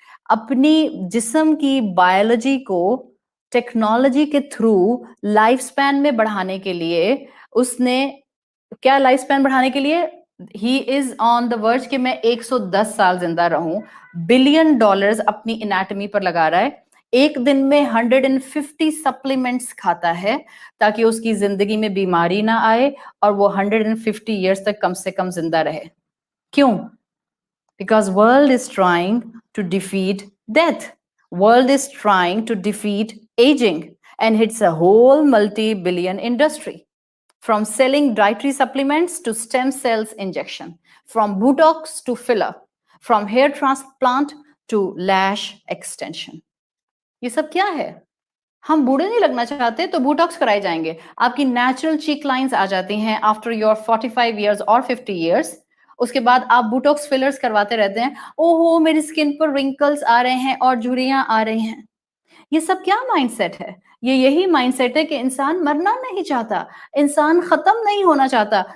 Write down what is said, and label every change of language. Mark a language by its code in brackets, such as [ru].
[hi] अपनी जिस्म की बायोलॉजी को टेक्नोलॉजी के थ्रू लाइफ स्पैन में बढ़ाने के लिए, उसने क्या लाइफ स्पैन बढ़ाने के लिए, [en] he is on the verge [hi] कि मैं 110 साल जिंदा रहूं. $1 billion अपनी एनाटॉमी पर लगा रहा है. एक दिन में 150 सप्लीमेंट्स खाता है ताकि उसकी जिंदगी में बीमारी ना आए और वो 150 ईयर्स तक कम से कम जिंदा रहे. क्यों? [en] Because world is trying to defeat death. World is trying to defeat aging, and it's a whole multi-billion industry. From selling dietary supplements to stem cells injection, from Botox to filler, from hair transplant to lash extension. [hi] ये सब क्या है? हम बूढ़े नहीं लगना चाहते तो बोटॉक्स कराए जाएंगे, आपकी नेचुरल चीक लाइंस आ जाती हैं [en] after your 45 years [hi] और 50 इयर्स. उसके बाद आप बोटॉक्स फिलर्स करवाते रहते हैं, ओहो मेरी स्किन पर रिंकल्स आ रहे हैं और झुर्रियां आ रही हैं. ये सब क्या माइंडसेट है? ये यही माइंडसेट है कि इंसान मरना नहीं चाहता, इंसान खत्म नहीं होना चाहता.